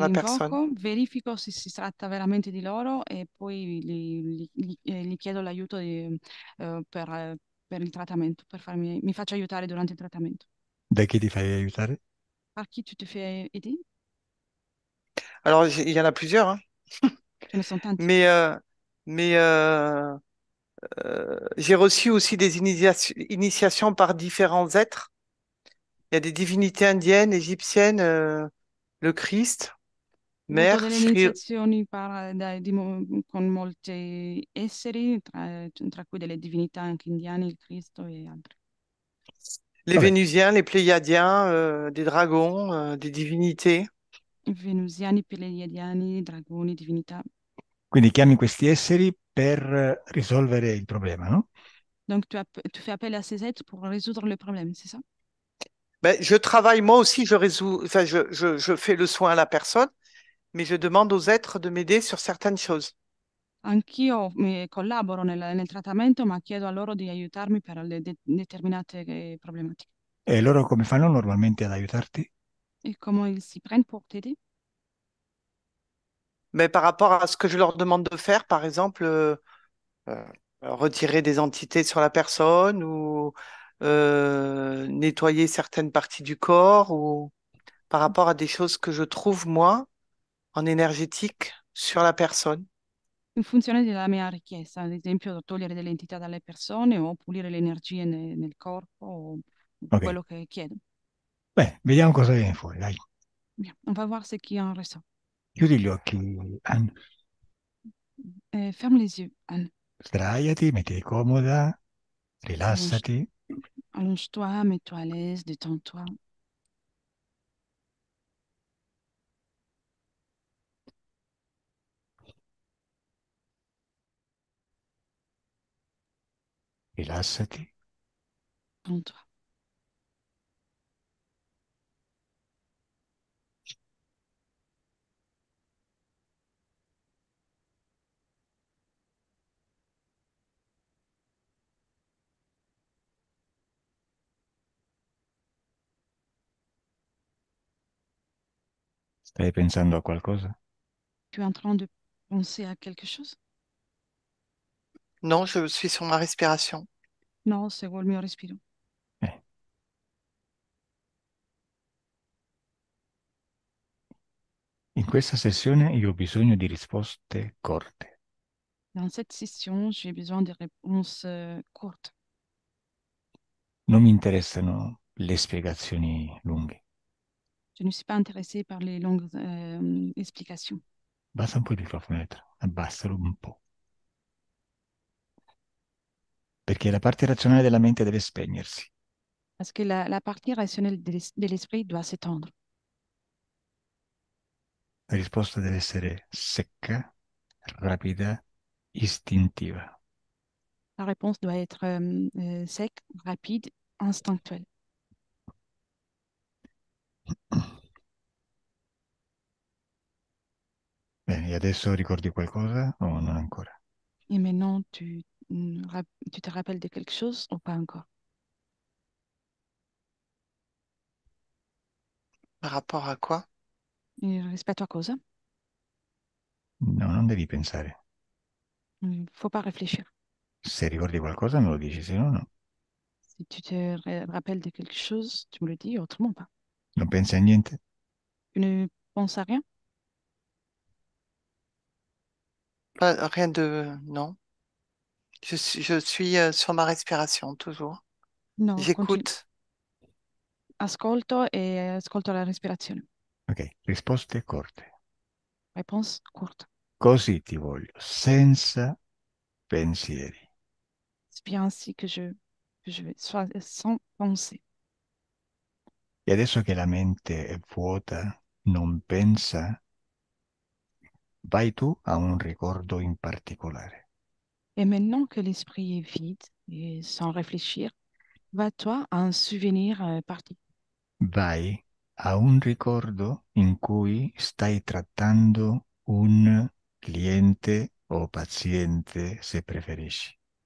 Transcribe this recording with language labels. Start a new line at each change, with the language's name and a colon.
French: la personne.
Italian: invoco, verifico se si tratta veramente di loro e poi gli chiedo l'aiuto per il trattamento, mi faccio aiutare durante il trattamento. Da chi ti fai aiutare?
French: Par qui tu te fais aider? Alors, il y en a plusieurs, hein,
Italian: Ce ne sont tanti.
French: mais, mais j'ai reçu aussi des initiations par différents êtres. Il y a des divinités indiennes, égyptiennes, le Christ,
Italian: Ho avuto
French: Mère,
Italian: delle
French: Sri,
Italian: iniziazioni con molti esseri, tra cui delle divinità anche indiane, il Cristo e altri.
French: les
Italian: Vabbè,
French: Vénusiens, les Pléiadiens, des dragons, des divinités.
Italian: Venusiani, pleiadiani, dragoni, divinità. quindi chiami questi esseri per risolvere il problema, no?
French: Donc tu fais appel à ces êtres pour résoudre le problème, c'est ça? Ben, je travaille, moi aussi, je résous, enfin, je fais le soin à la personne, mais je demande aux êtres de m'aider sur certaines choses.
Italian: Anch'io collaboro nel trattamento, ma chiedo a loro di aiutarmi per le determinate problematiche. E loro come fanno normalmente ad aiutarti?
French: Et comment ils s'y prennent pour t'aider? Mais par rapport à ce que je leur demande de faire, par exemple, euh, retirer des entités sur la personne ou nettoyer certaines parties du corps ou par rapport à des choses que je trouve, moi, en énergétique sur la personne.
Italian: In funzione della mia richiesta, ad esempio togliere delle entità dalle persone o pulire le energie nel corpo o Ok, quello che chiedo. beh, vediamo cosa viene fuori, dai.
French: Bien, on va voir ce qui en ressort.
Italian: Chiudi gli occhi, Anne.
French: Ferme les yeux, Anne.
Italian: Sdraiati, mettiti comoda,
French: Allonge,
Italian: rilassati,
French: allonge-toi, mets-toi à l'aise, détends-toi.
Italian: rilassati.
French: Détends-toi.
Italian: Stai pensando a qualcosa?
French: Tu es en train de penser à quelque chose? Non, je suis sur ma respiration.
Italian: No, seguo il mio respiro. Eh, In questa sessione io ho bisogno di risposte corte.
French: Dans cette session, j'ai besoin de réponses courtes.
Italian: Non mi interessano le spiegazioni lunghe.
French: Je ne suis pas intéressée par les longues explications.
Italian: Basta un po' il microfono, Elettra. Abbassalo un po'. Perché la parte razionale della mente deve spegnersi.
French: Parce que la partie rationnelle de l'esprit doit s'étendre.
Italian: La risposta deve essere secca, rapida, istintiva.
French: La réponse doit être sec, rapide, instinctuelle.
Italian: Bene, e adesso ricordi qualcosa o non ancora?
French: Et maintenant, tu te rappelles de quelque chose ou pas encore? Par rapport à quoi?
Italian: Et rispetto a cosa? No, non devi pensare.
French: Il ne faut pas réfléchir.
Italian: Se ricordi qualcosa me lo dici, se no, no.
French: Si tu te rappelles de quelque chose, tu me le dis, autrement pas.
Italian: Non pensi a niente?
French: Tu ne penses à rien? Rien de... Non. Je suis sur ma respiration, toujours. No, continue. J'écoute.
Italian: Ascolto e ascolto la respirazione. Ok, risposte corte.
French: Réponse courte.
Italian: Così ti voglio, senza pensieri.
French: C'est bien ainsi que je vais, soit sans penser.
Italian: E adesso che la mente è vuota, non pensa, vai tu a un ricordo in particolare.
French: Et maintenant que l'esprit est vide et sans réfléchir, va-toi à un souvenir parti.
Italian: Vai a un ricordo in cui stai trattando un cliente o paziente, se preferisci.